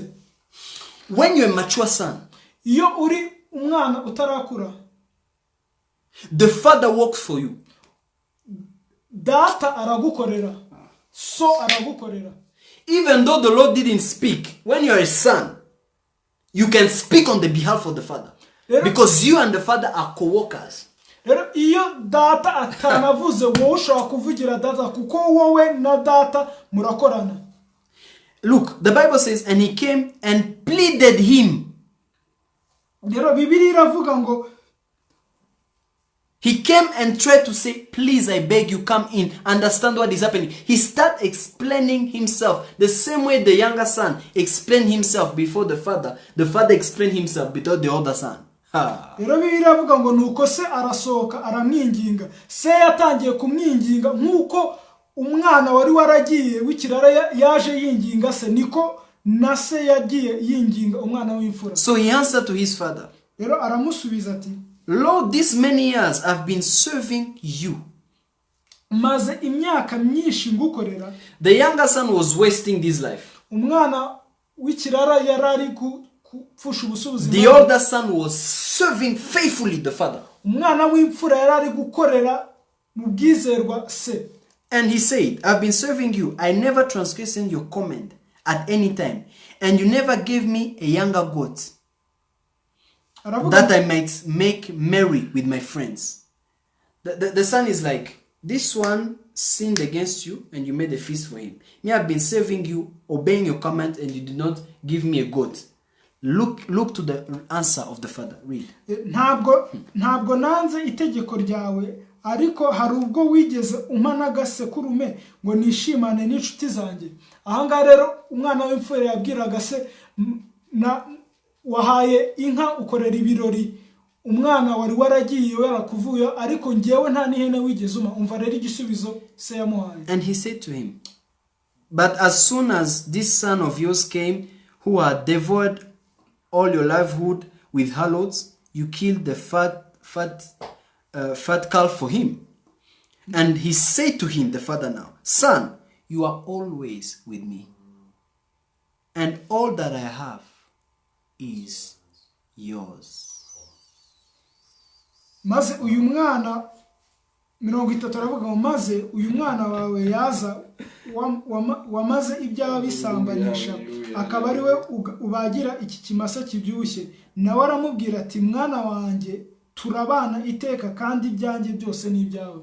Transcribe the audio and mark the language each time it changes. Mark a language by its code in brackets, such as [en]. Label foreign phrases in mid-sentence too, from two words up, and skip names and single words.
[en] When you're a mature son, [rw] iyo uri umwana utarakura, [en] the father works for you. [rw] Data aragukorera, so aragukorera. [en] Even though the Lord didn't speak, when you're a son, you can speak on the behalf of the father. Because you and the father are co-workers. [rw] Rero iyo data atanavuze wowe ushobora kuvugira data kuko wowe na data murakorana. [en] Look, the Bible says, and he came and pleaded him. [rw] Rero Bibiliya iravuga ngo [en] he came and tried to say, please, I beg you, come in, understand what is happening. He started explaining himself the same way the younger son explained himself before the father explained himself before the older son. [rw] Rero Bibiliya iravuga ngo nuko se arasohoka aramwinginga. Se yatangiye kumwinginga nkuko umwana wari waragiye w'ikirara yaje yinginga se, niko na se yagiye yinginga umwana w'imfura. [en] So he answered to his father, [rw] rero aramusubiza ati, [en] Lord, these many years I've been serving you. [rw] Maze imyaka myinshi ngukorera. [en] The younger son was wasting this life. [rw] Umwana w'ikirara yarari kupfusha ubusubizi. [en] The older son was serving faithfully the father. [rw] Umwana w'imfura yarari gukorera mu bwizerwa se. [en] And he said, I've been serving you. I never transgressed your command at any time. And you never gave me a younger goat, that I might make merry with my friends. The son is like, this one sinned against you and you made a feast for him. Me, I've been serving you, obeying your command, and you did not give me a goat. Look to the answer of the father. Read. [rw] Ntabwo nanze itegeko ryawe, ariko hari ubwo wigeze umana gasekurume ngo nishimane n'inshuti zanjye. Ahanga rero umwana w'imfura yabwiraga se, na wahaye inka ukorera ibirori umwana wari waragiye warakuvuye, ariko ngewe nta n'ihene wigeze uma. Umva rero igisubizo se yamuhaye. [en] And he said to him, but as soon as this son of yours came, who had devoured all your livelihood with harlots, you killed the fat calf for him. And he said to him, the father now, son, you are always with me, and all that I have is yours. [rw] Maze uyu mwana 30 aravuga ngo maze uyu mwana wawe yaza wamaze ibyaha bisambanisha, akaba ari we ubagira iki kimasa kibyibushye. Nawe aramubwira ati, mwana wanjye turabana iteka kandi ibyanjye byose ni ibyawe.